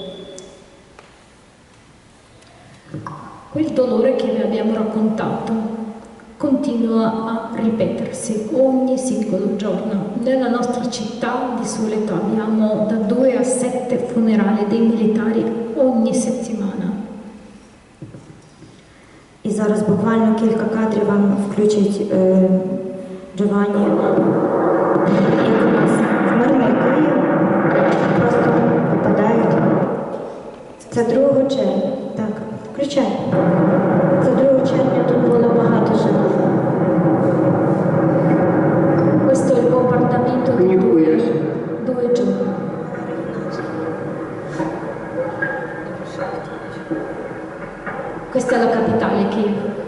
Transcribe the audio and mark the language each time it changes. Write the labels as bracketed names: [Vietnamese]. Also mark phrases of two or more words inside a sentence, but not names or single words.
[Italian] Quel dolore che vi abbiamo raccontato continua a ripetersi ogni singolo giorno. Nella nostra città di solito abbiamo da 2 a 7 funerali dei militari ogni settimana. [Ukrainian] І зараз буквально кілька кадрів вам включить Джованні, як у нас в мирний Київ просто попадають. Це 2 червня. Так, включай. Це 2 червня тут було багато жертв. [Italian] Questo è il bombardamento di 2 giorni. Questa è la capitale, Kiev.